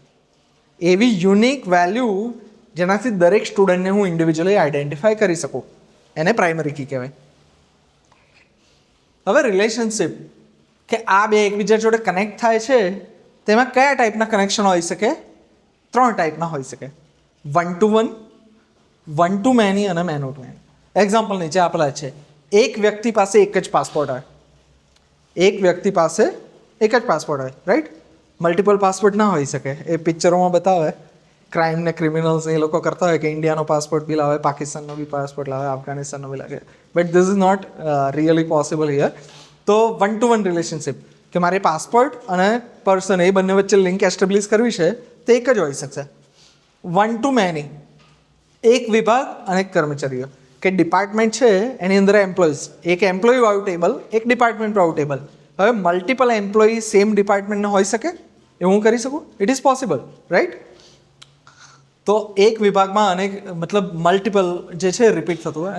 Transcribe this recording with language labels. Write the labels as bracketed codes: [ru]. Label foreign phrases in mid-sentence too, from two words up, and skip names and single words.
[gu] એવી યુનિક વેલ્યુ જેનાથી દરેક સ્ટુડન્ટને હું ઇન્ડિવિજ્યુઅલી આઈડેન્ટિફાઈ કરી શકું, એને પ્રાઇમરી કી કહેવાય. હવે રિલેશનશિપ કે આ બે એકબીજા જોડે કનેક્ટ થાય છે, તેમાં કયા ટાઈપના કનેક્શન હોઈ શકે? 3 ટાઈપના હોઈ શકે. [en] 1 to 1, 1 to many અને many to many. [gu] એક્ઝામ્પલ નીચે આપેલા છે. એક વ્યક્તિ પાસે એક જ પાસપોર્ટ હોય. એક વ્યક્તિ પાસે એક જ પાસપોર્ટ હોય. રાઈટ? મલ્ટિપલ પાસપોર્ટ ના હોઈ શકે. એ પિક્ચરોમાં બતાવે ક્રાઇમ ને ક્રિમિનલ્સ એ લોકો કરતા હોય કે ઇન્ડિયાનો પાસપોર્ટ બી લાવે, પાકિસ્તાનનો બી પાસપોર્ટ લાવે, અફઘાનિસ્તાનનો બી લાગે. [en] But this is not really possible here. [gu] તો 1 to 1 રિલેશનશિપ કે મારે પાસપોર્ટ અને પર્સન એ બંને વચ્ચે લિંક એસ્ટેબ્લિશ કરવી છે તે એક જ હોઈ શકશે. [en] 1 to many, [gu] એક વિભાગ અને એક કર્મચારીઓ કે ડિપાર્ટમેન્ટ છે એની અંદર એમ્પ્લોઈઝ, એક એમ્પ્લોય વાળું ટેબલ, એક ડિપાર્ટમેન્ટ વાળું ટેબલ. હવે મલ્ટિપલ એમ્પ્લોયી સેમ ડિપાર્ટમેન્ટના હોઈ શકે? એવું હું કરી શકું? [en] it is possible. [gu] રાઈટ? તો એક વિભાગમાં અનેક મતલબ મલ્ટિપલ જે છે રિપીટ થતું હોય.